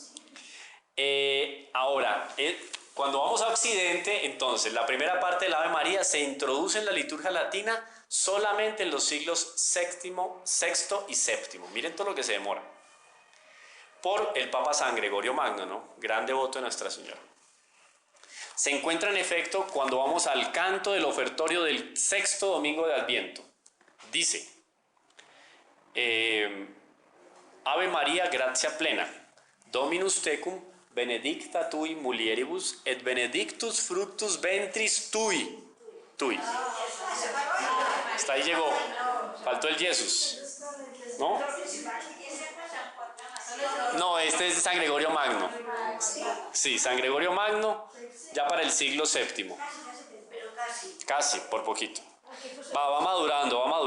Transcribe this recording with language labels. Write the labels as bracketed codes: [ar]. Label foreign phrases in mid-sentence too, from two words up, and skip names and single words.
[es] Ahora, cuando vamos a Occidente, entonces, la primera parte del Ave María se introduce en la liturgia latina solamente en los siglos VI y VII. Miren todo lo que se demora. Por el Papa San Gregorio Magno, ¿no? Gran devoto de Nuestra Señora. Se encuentra en efecto cuando vamos al canto del ofertorio del sexto domingo de Adviento. Dice, [la] Ave María, gratia plena, Dominus tecum, benedicta tui mulieribus, et benedictus fructus ventris tui. [es] Hasta ahí llegó. Faltó el Jesús. ¿No? No, este es de San Gregorio Magno. Sí, San Gregorio Magno, ya para el siglo VII. Casi, por poquito. Va madurando.